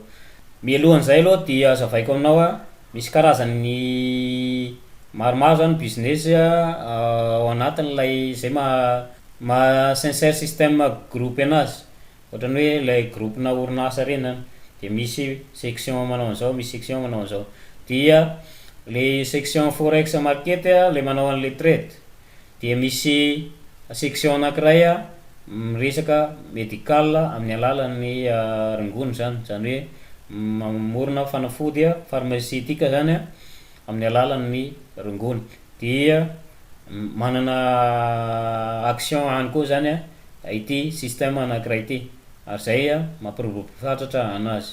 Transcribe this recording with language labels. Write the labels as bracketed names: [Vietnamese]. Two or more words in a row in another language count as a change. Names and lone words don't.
[Malagasy] Mialohan'izay aloha dia azavaiko aminao a, misy karazany maromaro zany business ao anatin'lay zay ma Sincere.Systems groupe anazy, ohatrany hoe lay groupe na orinasa reny zany, de misy section manao an'izao, misy section manao an'izao. Dia le section [English] forex market [Malagasy] le manao an'le trade, dia misy section anankiray miresaka medical amin'ny alalan'ny rongony zany, zany hoe mamorona fanafody pharmaceutique zany amin'ny alalan'ny rongony. Dia manana action any koa zany ity système anankiray ity, ary zay mampirobofatratra anazy.